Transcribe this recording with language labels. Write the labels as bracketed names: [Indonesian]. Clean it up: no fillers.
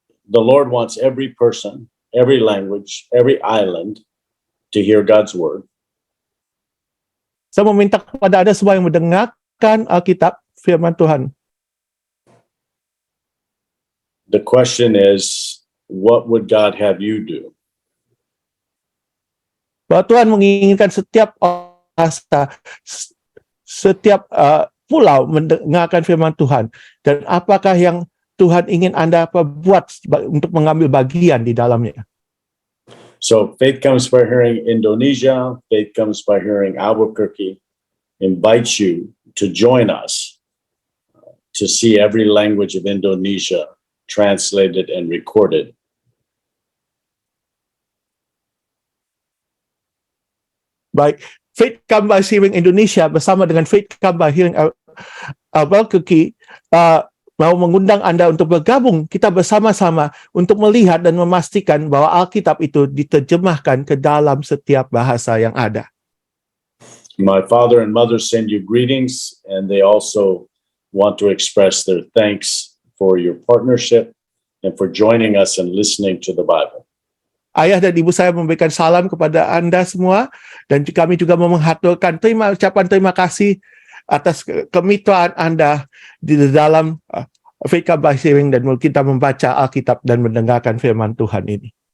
[English] The Lord wants every person, every language, every island to hear God's word. [Indonesian] Saya meminta kepada Anda semua yang mendengarkan Alkitab, firman Tuhan. [English] The question is, what would God have you do? [Indonesian] Bahwa Tuhan menginginkan setiap bahasa, setiap pulau mendengarkan firman Tuhan. Dan apakah yang Tuhan ingin Anda buat untuk mengambil bagian di dalamnya? [English] So Faith Comes by Hearing Indonesia, Faith Comes by Hearing Albuquerque invites you to join us to see every language of Indonesia translated and recorded. [Indonesian] Baik, Faith Come by Hearing Indonesia bersama dengan Faith Come by Hearing Albuquerque mau mengundang Anda untuk bergabung kita bersama-sama untuk melihat dan memastikan bahwa Alkitab itu diterjemahkan ke dalam setiap bahasa yang ada. [English] My father and mother send you greetings, and they also want to express their thanks for your partnership and for joining us and listening to the Bible. [Indonesian] Ayah dan ibu saya memberikan salam kepada Anda semua, dan kami juga menghaturkan ucapan terima kasih atas kemitraan Anda di dalam Faith Come by Hearing, dan kita membaca Alkitab dan mendengarkan firman Tuhan ini.